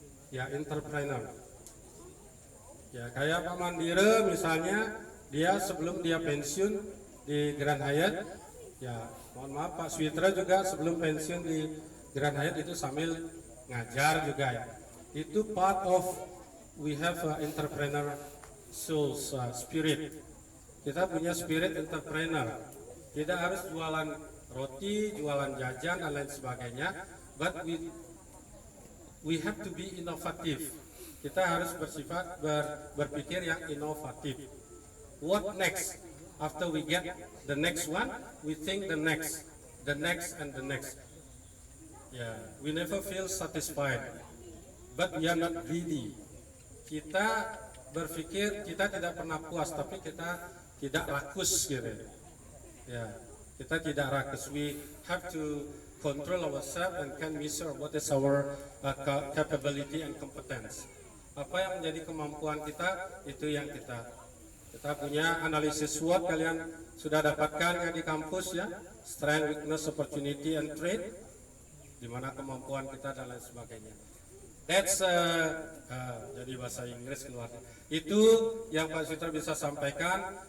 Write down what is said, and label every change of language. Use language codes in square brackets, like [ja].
[id] Ya, entrepreneur. Ya, kayak Pak Mandire misalnya, dia sebelum dia pensiun di Grand Hyatt, ya mohon maaf Pak Switra juga sebelum pensiun di Grand Hyatt itu sambil ngajar juga ya. [en] Itu part of we have entrepreneur souls spirit. [id] Kita punya spirit entrepreneur. Tidak harus jualan roti, jualan jajan dan lain sebagainya, [en] but we have to be [id] inovatif. Kita harus berpikir yang inovatif. [en] What next? After we get the next one, we think the next, and the next. Yeah, we never feel satisfied, but we are not greedy. [id] Kita berpikir kita tidak pernah puas, tapi kita tidak rakus gitu. Ya, kita tidak rakus. [en] We have to control ourselves and can measure what is our capability and competence. [id] Apa yang menjadi kemampuan kita, itu yang kita punya analisis SWOT, kalian sudah dapatkan ya di kampus ya, [en] strength, weakness, opportunity, and threat, [id] di mana kemampuan kita dan lain sebagainya. [en] That's [id] jadi bahasa Inggris keluar. Itu yang Pak Switra bisa sampaikan.